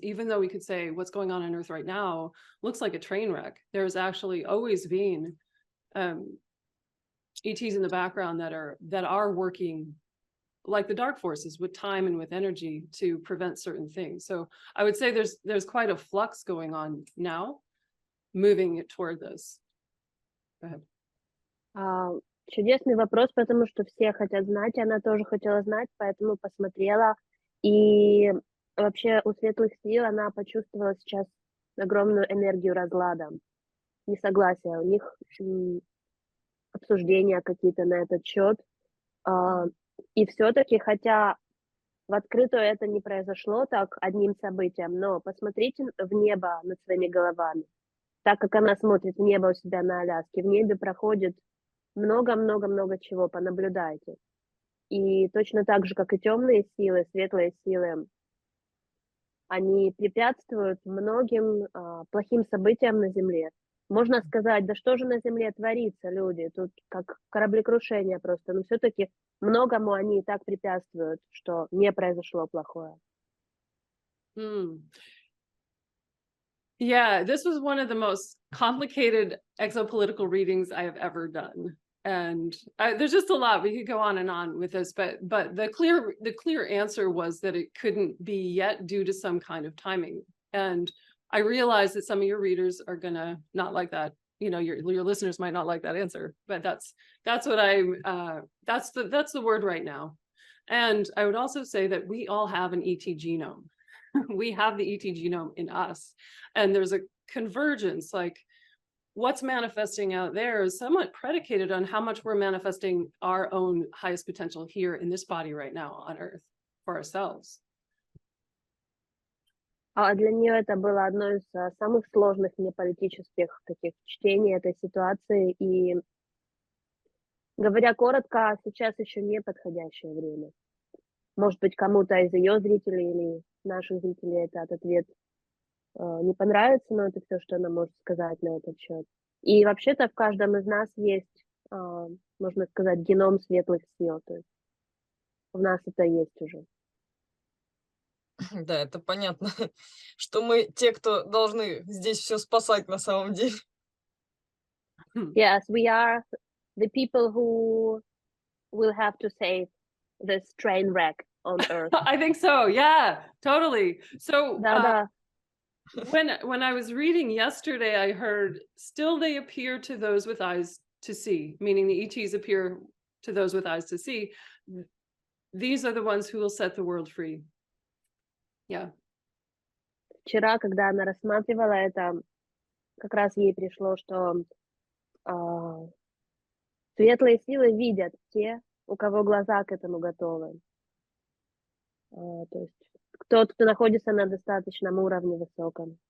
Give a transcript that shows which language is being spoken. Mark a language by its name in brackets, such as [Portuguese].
[English] Even though we could say what's going on Earth right now looks like a train wreck, there's actually always been ETs in the background that are working like the dark forces with time and with energy to prevent certain things. So I would say there's quite a flux going on now, moving it toward this. Go ahead. [Russian] Чудесный вопрос, потому что все хотят знать, она тоже хотела знать, поэтому посмотрела. И вообще у светлых сил она почувствовала сейчас огромную энергию разлада, несогласия. У них обсуждения какие-то на этот счет. И все-таки, хотя в открытую это не произошло так одним событием, но посмотрите в небо над своими головами. Так как она смотрит в небо у себя на Аляске, в небе проходит много-много-много чего, понаблюдайте. И точно так же, как и темные силы, светлые силы, они препятствуют многим плохим событиям на Земле. Можно сказать, да что же на Земле творится, люди, тут как кораблекрушение просто, но все-таки многому они и так препятствуют, что не произошло плохое. [English] Yeah, this was one of the most complicated exopolitical readings I have ever done. And there's just a lot, we could go on and on with this, but the clear answer was that it couldn't be yet due to some kind of timing. And I realize that some of your readers are gonna not like that. Your listeners might not like that answer, but that's what that's the word right now. And I would also say that we all have an ET genome. We have the ET genome in us, and there's a convergence, like what's manifesting out there is somewhat predicated on how much we're manifesting our own highest potential here in this body right now on Earth for ourselves. [Russian] А для нее это было одно из самых сложных неполитических таких чтений этой ситуации. И, говоря коротко, сейчас еще не подходящее время. Может быть, кому-то из ее зрителей или наших зрителей этот ответ не понравится, но это все, что она может сказать на этот счет. И вообще-то в каждом из нас есть, можно сказать, геном светлых сил. То есть у нас это есть уже. Да, это понятно, что мы те, кто должны здесь все спасать на самом деле. [English] Yes, we are the people who will have to save this train wreck on Earth. I think so. Yeah, totally. So [Russian] Да. [English] when I was reading yesterday, I heard still they appear to those with eyes to see, meaning the ETs appear to those with eyes to see. These are the ones who will set the world free. Yeah. [Russian] Вчера, когда она рассматривала это, как раз ей пришло, что светлые силы видят те, у кого глаза к этому готовы. То есть тот, кто находится на достаточном уровне высоком.